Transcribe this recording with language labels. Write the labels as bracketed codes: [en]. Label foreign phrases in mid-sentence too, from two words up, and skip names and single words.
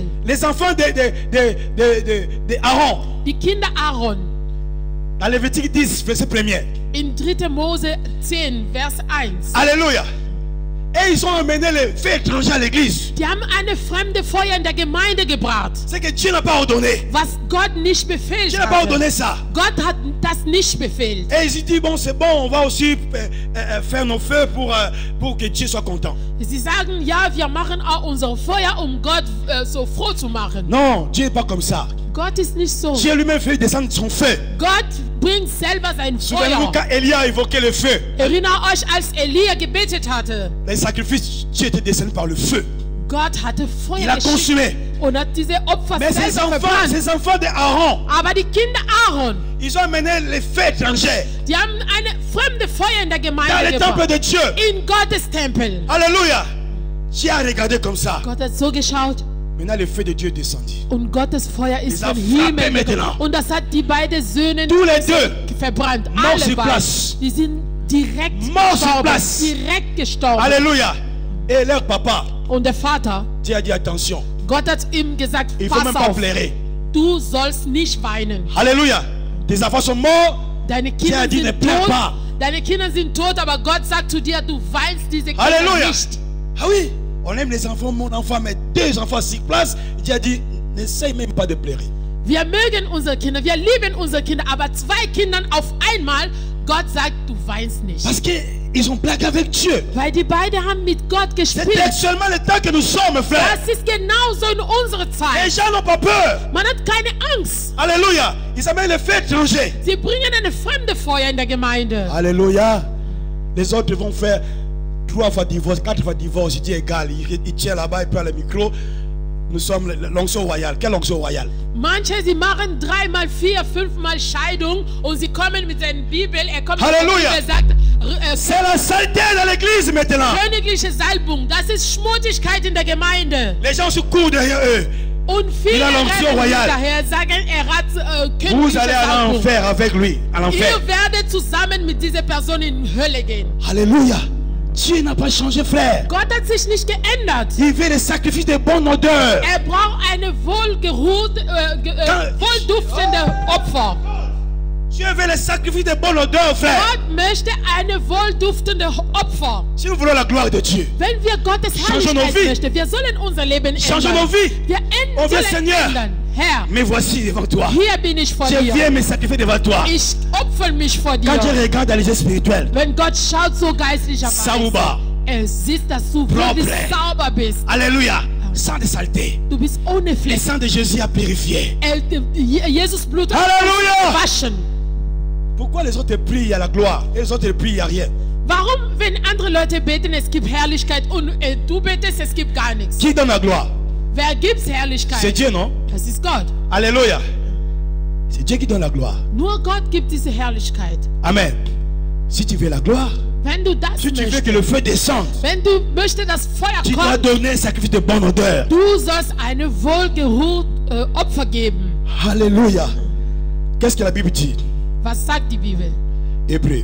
[fr] les enfants de Aaron, [de] die Kinder Aaron, [fr] dans Lévitique 10, verset 1er. [de] in 3. Mose 10, Vers 1. [fr] Alléluia. Et ils ont amené les faits étrangers à l'église. [de] Die haben eine fremde Feuer in der Gemeinde gebracht. [fr] C'est que Dieu n'a pas ordonné. [de] Was Gott nicht befehlt [fr] Dieu n'a pas [de] hat. [fr] ordonné ça. [de] Gott hat das nicht befehlt. [fr] Et ils disent, bon, c'est bon, on va aussi faire nos feux pour que Dieu soit content. [de] Sie sagen, ja, wir machen auch unser Feuer, Gott so froh zu machen. [fr] Non, Dieu n'est pas comme ça. [de] Gott ist nicht so. [fr] Dieu lui-même fait descendre son feu. [de] Gott bringt selber sein [fr] Souvenez-vous [de] Feuer. [fr] quand Élie a évoqué le feu. [de] Erinnert euch, als Elia gebetet hatte. [fr] Les sacrifices, Dieu était descendu par le feu. [de] Gott hatte Feuer [fr] Il a [de] geschickt [fr] consumé. [de] und hat diese Opfer [fr] Mais ces [de] selber [fr] enfants [de] verbrannt. [fr] de Aaron, [de] Aber die Kinder Aaron, [fr] ils ont amené les feux étrangers [de] die haben eine fremde Feuer in der [fr] dans [de] Gemeinde [fr] le temple [de] gebracht. [fr] de Dieu. [de] In Gottes Tempel. [fr] Alléluia. Dieu a regardé comme ça. [de] Gott hat so geschaut [fr] Maintenant, le feu de Dieu est descendu. [de] und Gottes Feuer ist [fr] Les a [de] vom [fr] frappés [de] Himmel [fr] maintenant. [de] gekommen. Und das hat die beiden Söhne [fr] Tous les deux, [de] verbrannt. [fr] Mort [de] Alle [fr] sur [de] beiden. [fr] place. [de] Die sind direkt [fr] Mort sur [de] gestorben. [fr] place. [de] Direkt gestorben. [fr] Alléluia. Et leur papa, [de] Und der Vater, [fr] Dieu a dit attention, [de] Gott hat ihm gesagt, [fr] il ne faut même [de] pass [fr] pas [de] auf, [fr] pleurer. [de] du sollst nicht weinen. [fr] Alléluia. Tes enfants sont morts. [de] Deine [fr] Dieu a [de] Kinder [fr] dit ne [de] sind [fr] pleure [de] tot. [fr] pas. [de] Deine Kinder sind tot, aber Gott sagt zu dir, du weinst diese Kinder [fr] Alléluia. [de] nicht. [fr] Ah oui, on aime les enfants, mon enfant, mais deux enfants sur place. Dieu a dit, n'essaye même pas de pleurer. [de] Wir mögen unsere Kinder, wir lieben unsere Kinder, aber 2 Kindern auf einmal, Gott sagt, du weinst nicht. [fr] Parce qu'ils ont blagué avec Dieu. [de] Weil die beiden haben mit Gott [fr] C'est [de] gespielt. [fr] actuellement le temps que nous sommes, frère. [de] Das ist genauso in unserer [fr] Les [de] Zeit. [fr] gens n'ont pas peur. [de] Man hat keine Angst. [fr] Alléluia. Ils amènent les feux étrangers. [de] Sie bringen eine fremde Feuer in der Gemeinde. [fr] Alléluia. Les autres vont faire 3 fois divorce, 4 fois divorce. Il dit égal. Il tient là-bas, il prend le micro. Nous sommes l'onction royale. Quelle onction royale? [de] Manche, sie machen 3 mal 4, 5 mal Scheidung und sie kommen mit seiner Bibel. Kommt Halleluja. und sagt, [fr] C'est la saleté dans l'église maintenant. [de] königliche Salbung. Das ist Schmutzigkeit in der Gemeinde. [fr] Les gens se courent derrière eux. [de] Und viele [fr] Il a l'onction [de] rennen [fr] royale. [de] hinterher, sagen, hat [fr] Vous [de] königliche [fr] allez à [de] Salbung. [fr] l'enfer avec lui. À l'enfer. [de] Ihr werdet zusammen mit dieser Person in die Hölle gehen. [fr] Alléluia. Dieu n'a pas changé, frère. [de] Gott hat sich nicht geändert. [fr] Il veut des sacrifices de bonne odeur. [de] Braucht eine wohlduftende Opfer. [fr] Dieu veut les sacrifices de bonne odeur, frère. [de] Gott möchte eine wohlduftende Opfer. [fr] Si nous voulons la gloire de Dieu, [de] Wenn wir Gottes [fr] Changeons nos [de] Herrlichkeit [fr] vies. [de] möchten, wir sollen unser Leben [fr] changeons [de] ändern. [fr] nos vies. [de] Wir [fr] Oh, [de] sollen [fr] Seigneur. [de] ändern. Herr, [fr] Me voici devant toi. [de] hier bin ich vor [fr] Je [de] dir. [fr] viens me sacrifier devant toi. [de] Ich opfer mich vor dir. [fr] Quand Dieu regarde dans les yeux spirituels, [de] Wenn Gott schaut so geistlicherweise, Sauber. sieht, dass du wirklich [fr] Propre. [de] sauber bist. [fr] Alléluia, sans de saleté. [de] Du bist ohne [fr] Le [de] Fleck. [fr] sang de Jésus a purifié. [de] Jesus Blut hat Halleluja. gewaschen. [fr] Pourquoi les autres prient, il y a la gloire, et les autres prient, il n'y a rien? [de] Warum, wenn andere Leute beten, es gibt Herrlichkeit und du betest, es gibt gar nichts? [fr] Qui donne la gloire? [de] Wer gibt Herrlichkeit? [fr] C'est Dieu, non? [de] Das ist Gott. [fr] Alléluia. C'est Dieu qui donne la gloire. [de] Nur Gott gibt diese Herrlichkeit. [fr] Amen. Si tu veux la gloire, [de] Wenn du das [fr] si tu veux [de] möchtest, [fr] que le feu descende, [de] wenn du möchtest, dass Feuer [fr] tu dois [de] kommt, [fr] donner un sacrifice de bonne odeur. [de] du sollst eine wohlgeruht Opfer geben. [fr] Alléluia. Qu'est-ce que la Bible dit? [de] Was sagt die Bibel? [fr] Hébreu.